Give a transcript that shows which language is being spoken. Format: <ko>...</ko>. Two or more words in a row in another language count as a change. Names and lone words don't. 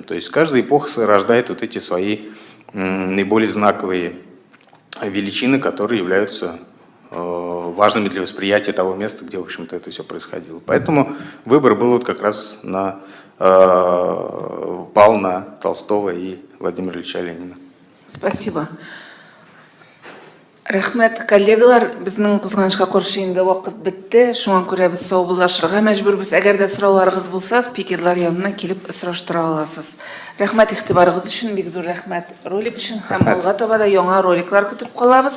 <ru>То есть каждая эпоха рождает вот эти свои наиболее знаковые величины, которые являются важными для восприятия того места, где, в общем-то, это все происходило. Поэтому выбор был вот как раз пал на Толстого и Владимира Ильича Ленина. Спасибо.</ru> <tt>Рахмет, коллегалар, безнең кызганычка каршы инде вакыт бетте. Шуңа күрә без саубуллашырга мәҗбүрбез. Әгәр дә сорауларыгыз булса, спикерлар янына килеп сораштыра аласыз. Рәхмәт игътибарыгыз өчен, бик зур рәхмәт. Ролик өчен һәм алга таба да яңа роликлар көтеп калабыз.</tt>